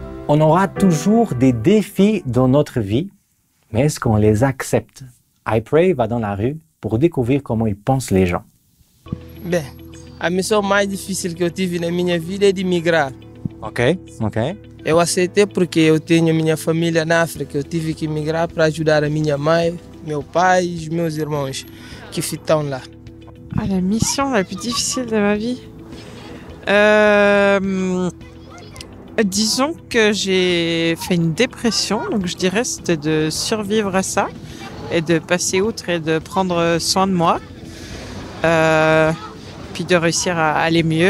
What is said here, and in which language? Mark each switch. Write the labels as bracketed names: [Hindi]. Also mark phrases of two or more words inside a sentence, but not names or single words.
[French] On aura toujours des défis dans notre vie, mais est-ce qu'on les accepte? iPray va dans la rue pour découvrir comment ils pensent les gens. [Portuguese] Bem, a missão mais difícil que eu tive na minha vida é de migrar. Ok. Eu aceitei porque eu tenho minha família na África. Eu tive que migrar para ajudar a minha mãe, meu pai e os meus irmãos que estão lá. [French] Ah, la mission la plus difficile de ma vie. Disons que j'ai fait une dépression, donc je dirais c'était de survivre à ça et de passer outre et de prendre soin de moi, puis de réussir à aller mieux.